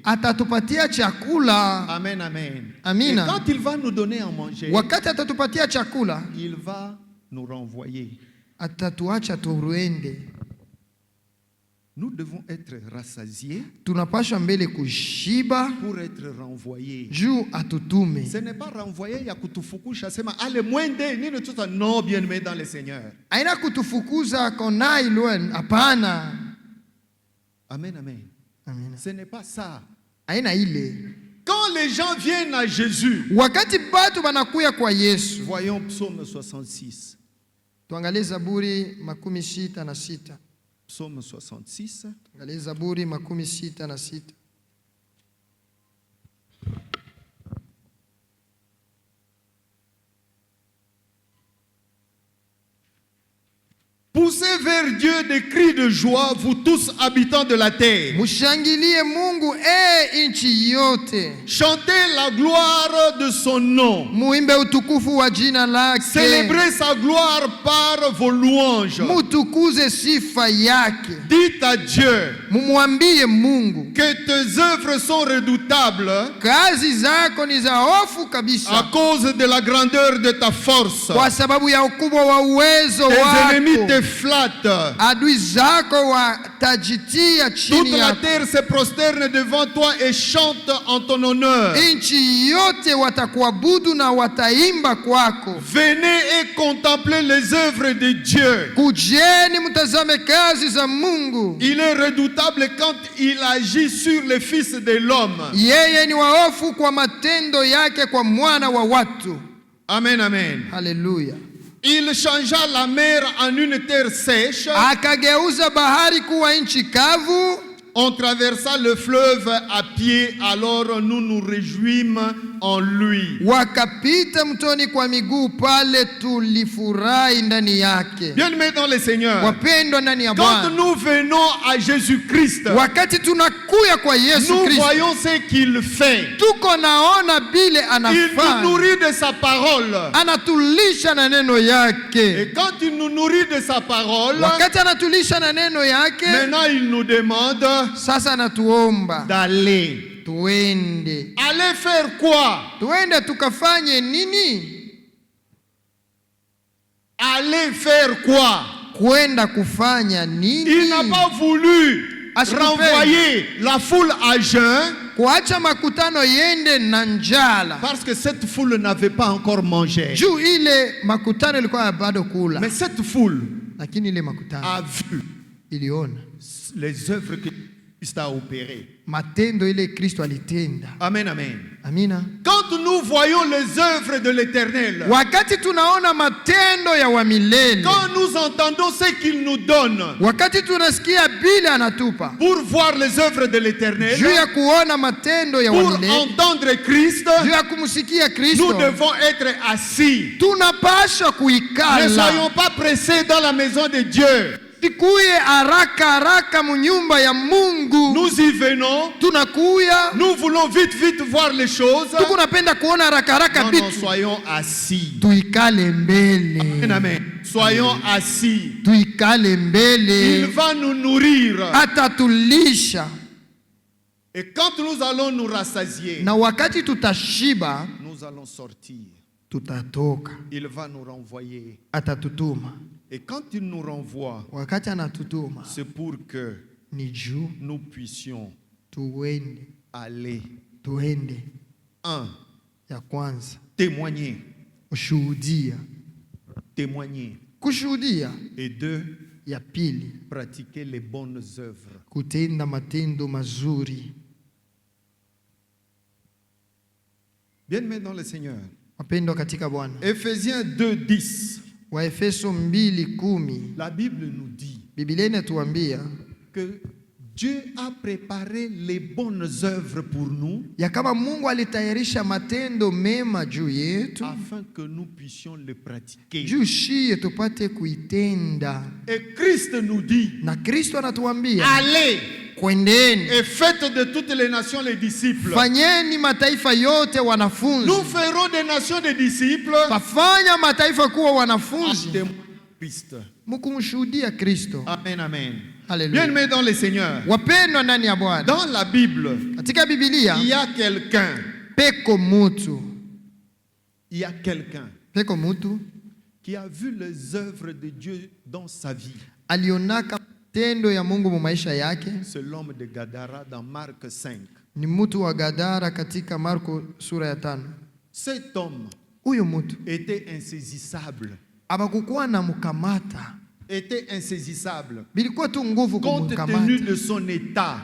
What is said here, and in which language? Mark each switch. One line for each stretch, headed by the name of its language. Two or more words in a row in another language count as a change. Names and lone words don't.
Swahili: atatupatia chakula.
French: Amen, amen.
Swahili: Amina.
French: Et quand il va nous donner à manger,
Swahili: Wakati atatupatia chakula,
French: il va nous renvoyer.
Swahili: atatuacha tuende.
French: Nous devons être rassasiés
Swahili: Tunapashwa mbele kushiba
French: pour être renvoyés.
Swahili: juu atutume.
French: Ce n'est pas renvoyer
Swahili: ya kutufukusha sema ale mwende nini tuta,
French: non, bien-aimés dans le Seigneur.
Swahili: Aina kutufukuza kona ilwe, hapana.
French: Amen, amen.
Swahili: Amina.
French: Ce n'est pas ça.
Swahili: Aina ile.
French: Quand les gens viennent à Jésus,
Swahili: Wakati batu banakuya kwa Yesu.
French: voyons Psaume 66.
Swahili: Tuangalie Zaburi 66.
French: Psaume 66.
Swahili: Tuangalie Zaburi 66.
French: Poussez vers Dieu des cris de joie, vous tous habitants de la terre.
Swahili: Mushangilie Mungu inchi yote.
French: Chantez la gloire de son nom.
Swahili: Muimbe utukufu wa jina lake.
French: Célébrez sa gloire par vos louanges.
Swahili: Mutukuze sifa yake.
French: Dites à Dieu
Swahili: Mumwambie Mungu,
French: que tes œuvres sont redoutables
Swahili: kazi zako ni za hofu
French: à
Swahili: kabisa,
French: cause de la grandeur de ta force.
Swahili: kwa sababu ya ukubwa wa uwezo
French: Tes ennemis
Swahili: wako.
French: te flattent.
Swahili: Adui zako watajitia
French: Toute
Swahili: chini
French: la
Swahili: yako.
French: terre se prosterne devant toi et chante en ton honneur.
Swahili: Nchi yote watakuabudu na wataimba kwako.
French: Venez et contemplez les œuvres de Dieu.
Swahili: Kujeni mtazame kazi za Mungu.
French: Il est redoutable quand il agit sur les fils de l'homme.
Swahili: Yeye ni waofu kwa matendo yake kwa mwana wa watu.
French: Amen, amen.
Swahili: Haleluya.
French: Il changea la mer en une terre sèche.
Swahili: Akageuza bahari kuwa nchi kavu.
French: On traversa le fleuve à pied, alors nous nous réjouîmes en lui.
Swahili: Wakapita mtoni kwa miguu, pale tulifurahi ndani yake.
French: Bien-aimés dans le Seigneur,
Swahili: Wapendwa ndani ya
French: quand
Swahili: Bwana,
French: nous venons à Jésus-Christ,
Swahili: wakati tunakuya kwa Yesu
French: nous
Swahili: Kristo,
French: voyons ce qu'il fait.
Swahili: tuko naona bile
French: Il nous
Swahili: anafanya.
French: nourrit de sa parole.
Swahili: Anatulisha na neno
French: Et
Swahili: yake.
French: quand il nous nourrit de sa parole,
Swahili: Wakati anatulisha na neno yake,
French: maintenant il nous demande
Swahili: sasa anatuomba
French: d'aller.
Swahili: tuende.
French: Aller faire quoi?
Swahili: Tuende tukafanye nini?
French: Aller faire quoi?
Swahili: Kwenda kufanya nini?
French: Il n'a pas voulu renvoyer la foule à jeun,
Swahili: kuacha makutano yende na njala,
French: parce que cette foule n'avait pas encore mangé.
Swahili: juu ile makutano ilikuwa bado kula.
French: Mais cette foule
Swahili: Lakini ile makutano
French: a vu
Swahili: iliona
French: les œuvres que Christ a opérées.
Swahili: matendo ile Kristo alitenda.
French: Amen, amen.
Swahili: Amina.
French: Quand nous voyons les œuvres de l'Éternel,
Swahili: Wakati tunaona matendo ya wa milele,
French: quand nous entendons ce qu'il nous donne
Swahili: wakati tunasikia bile anatupa
French: pour voir les œuvres de l'Éternel,
Swahili: juu ya kuona matendo ya wa
French: pour
Swahili: milele,
French: entendre Christ,
Swahili: juu ya kumsikia
French: nous
Swahili: Kristo,
French: devons être assis.
Swahili: tunapasha
French: Ne
Swahili: kuikala.
French: soyons pas pressés dans la maison de Dieu.
Swahili: Sikuye haraka haraka munyumba ya Mungu.
French: Nous y venons,
Swahili: Tunakuya
French: nous voulons vite voir les choses.
Swahili: tukunapenda kuona haraka haraka
French: Non,
Swahili: vitu.
French: soyons assis.
Swahili: Tuikale mbele.
French: Amen, amen. Soyons assis.
Swahili: Tuikale
French: Il
Swahili: mbele.
French: va nous nourrir.
Swahili: Atatulisha.
French: Et quand nous allons nous rassasier,
Swahili: Na wakati tutashiba,
French: nous allons sortir.
Swahili: tutatoka.
French: Il va nous renvoyer.
Swahili: Atatutuma.
French: Et quand il nous renvoie,
Swahili: Wakati anatutuma
French: c'est pour que
Swahili: ni juu
French: nous puissions
Swahili: tuende.
French: aller.
Swahili: Tuende.
French: Un,
Swahili: Ya kwanza,
French: témoigner.
Swahili: kushuhudia.
French: Témoigner.
Swahili: Kushuhudia.
French: Et deux,
Swahili: Ya pili,
French: pratiquer les bonnes œuvres.
Swahili: kutenda matendo mazuri.
French: Bien-aimés dans le Seigneur.
Swahili: Wapendwa katika Bwana.
French: Ephésiens 2:10.
Swahili: Waefeso 2:10.
French: La Bible nous dit
Swahili: Biblia inatuambia
French: que Dieu a préparé les bonnes œuvres pour nous
Swahili: ya kama Mungu alitayarisha matendo mema juu yetu,
French: afin que nous puissions les pratiquer.
Swahili: juu shie tupate kuitenda.
French: Et Christ nous dit,
Swahili: Na Kristo anatuambia
French: allez
Swahili: kwendeni,
French: et faites de toutes les nations les disciples.
Swahili: fanyeni mataifa yote wanafunzi.
French: Nous ferons des nations des disciples.
Swahili: Tafanya mataifa kuwa wanafunzi,
French: Témoins de Christ.
Swahili: mkumshuhudia Kristo.
French: Amen, amen.
Swahili: Haleluya.
French: Bien-aimés dans le Seigneur.
Swahili: Wapendwa ndani ya Bwana.
French: Dans la Bible,
Swahili: Katika Biblia
French: il y a quelqu'un.
Swahili: peko mutu,
French: Il y a quelqu'un
Swahili: peko mutu
French: qui a vu les œuvres de Dieu dans sa vie.
Swahili: alionaka matendo ya Mungu mu maisha yake.
French: C'est l'homme de Gadara dans Marc 5.
Swahili: Ni mtu wa Gadara katika Marko sura ya 5.
French: Cet homme
Swahili: Huyo mtu
French: était insaisissable.
Swahili: abakukuwa na mkamata,
French: Était insaisissable.
Swahili: bilikuwa tu nguvu
French: Compte tenu
Swahili: kumkamata
French: de son état.